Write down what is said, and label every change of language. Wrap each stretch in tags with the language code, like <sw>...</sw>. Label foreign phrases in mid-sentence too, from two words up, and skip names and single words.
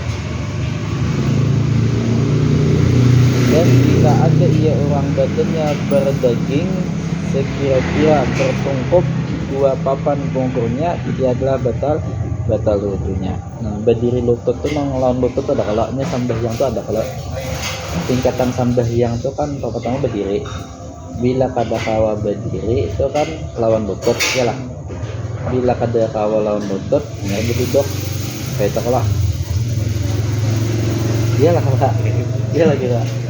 <ms>Dan jika ada ia orang badannya berdaging sekira-kira bertungkup dua papan pungkurnya, dia adalah batal wudunya.</ms> <bjn>Nah, berdiri lutut tuh ngelawan lutut ada kalanya sambahyang tuh ada kalau tingkatan sambahyang tuh kan pertama berdiri. Bila kada kawa berdiri itu kan lawan lutut ya lah. Bila kada kawa lawan lutut hanya berduduk kayak itu lah. Iyalah Kak. Iyalah kira.</bjn>